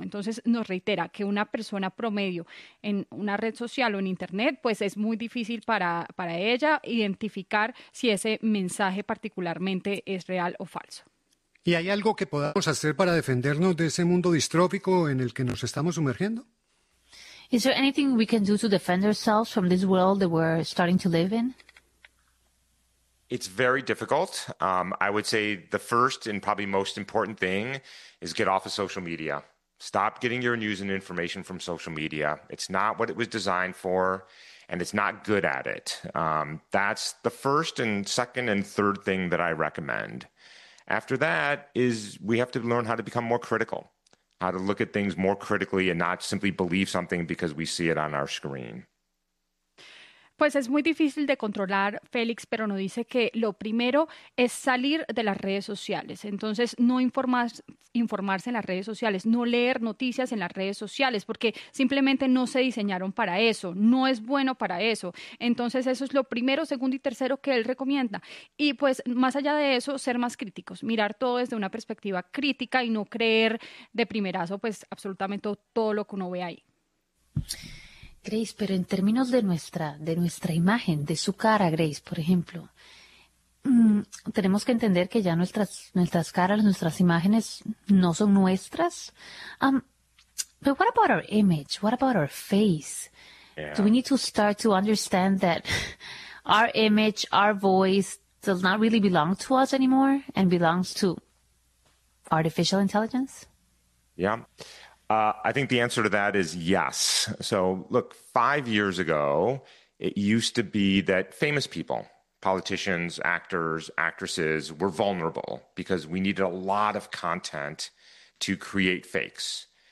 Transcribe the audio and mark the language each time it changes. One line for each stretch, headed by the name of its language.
Spanish: Entonces nos reitera que una persona promedio en una red social o en internet, pues es muy difícil para ella identificar si ese mensaje particularmente es real o falso. ¿Y hay algo que podamos hacer para defendernos de ese mundo distrópico en el que nos estamos sumergiendo?
English: Is there anything we can do to defend ourselves from this world that we're starting to live in? It's very difficult. I would say the first and probably most important thing is get off of social media. Stop getting your news and information from social media. It's not what it was designed for, and it's not good at it. That's the first and second and third thing that I recommend. After that is we have to learn how to become more critical, how to look at things more critically and not simply believe something because we see it on our screen.
Spanish: Pues es muy difícil de controlar, Félix, pero nos dice que lo primero es salir de las redes sociales. Entonces, no informarse en las redes sociales, no leer noticias en las redes sociales, porque simplemente no se diseñaron para eso, no es bueno para eso. Entonces, eso es lo primero, segundo y tercero que él recomienda. Y pues, más allá de eso, ser más críticos, mirar todo desde una perspectiva crítica y no creer de primerazo, pues, absolutamente todo lo que uno ve ahí. Grace, pero en términos de nuestra imagen, de su cara, Grace, por ejemplo, tenemos que entender que ya nuestras caras, nuestras imágenes no son nuestras.
English: But what about our image? What about our face? Yeah. Do we need to start to understand that our image, our voice does not really belong to us anymore and belongs to artificial intelligence? Yeah. I think the answer to that is yes. So look, 5 years ago, it used to be that famous people, politicians, actors, actresses, were vulnerable because we needed a lot of content to create fakes.